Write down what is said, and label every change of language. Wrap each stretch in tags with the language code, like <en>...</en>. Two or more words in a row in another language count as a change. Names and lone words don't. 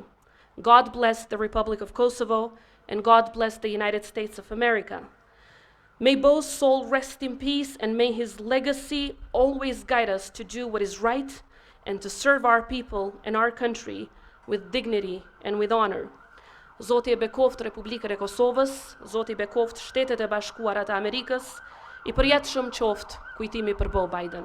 <en>God bless the Republic of Kosovo, and God bless the United States of America. May Beau's soul rest in peace, and may his legacy always guide us to do what is right and to serve our people and our country with dignity and with honor.</en> <sq>Zoti e bekoft Republikën e Kosovës, Zoti e bekoft Shtetet e Bashkuara të Amerikës, I përjetshëm qoftë kujtimi për Beau Biden.</sq>